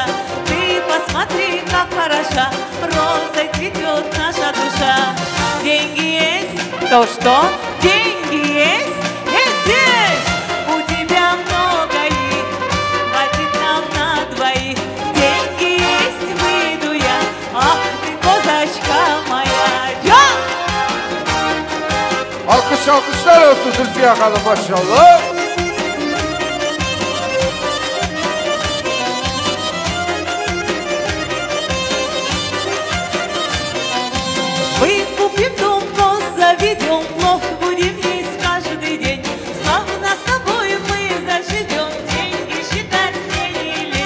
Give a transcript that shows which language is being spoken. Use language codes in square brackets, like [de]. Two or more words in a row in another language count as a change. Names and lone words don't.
[ru] Ты посмотри, как хороша, розой цветет наша душа. Деньги есть, то что? Деньги есть, есть. У тебя много их, хватит нам на двоих. Деньги есть, выйду я, ах ты, козочка моя. [tr] Alkışlar olsun Zülfiye Hanım maşallah. [ru] Выкупим дом, заведем плов, будем есть каждый день. Славно с тобой мы заживем, деньги считать мне не лень.